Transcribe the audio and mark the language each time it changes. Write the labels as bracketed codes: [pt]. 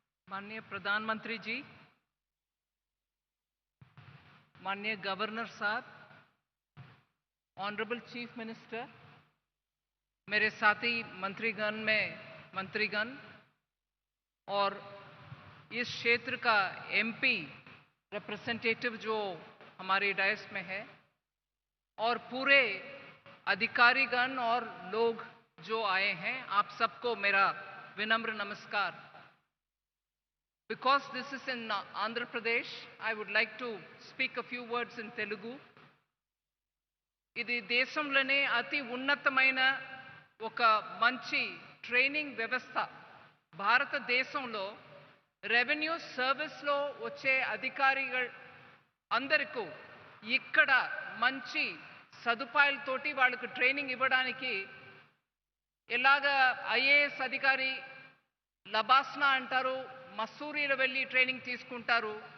[hi] माननीय प्रधानमंत्री जी, माननीय गवर्नर साहब, ऑनरेबल चीफ मिनिस्टर, मेरे साथी मंत्रीगण और इस क्षेत्र का एमपी रिप्रेजेंटेटिव जो हमारी डायस में है और पूरे अधिकारीगण और लोग जो आए हैं, आप सबको मेरा विनम्र नमस्कार. [en] Because this is in Andhra Pradesh, I would like to speak a few words in Telugu. [te] ఇది దేశంలోనే అతి ఉన్నతమైన ఒక మంచి ట్రైనింగ్ వ్యవస్థ. భారతదేశంలో రెవెన్యూ సర్వీస్లో వచ్చే అధికారిகள் అందరికీ ఇక్కడ మంచి సదుపాయాలతోటి వాళ్ళకు ట్రైనింగ్ ఇవ్వడానికి ఎలాగా ఐఏఎస్ అధికారి లబాస్నా అంటారు, మసూరీలో వెళ్ళి ట్రైనింగ్ తీసుకుంటారు,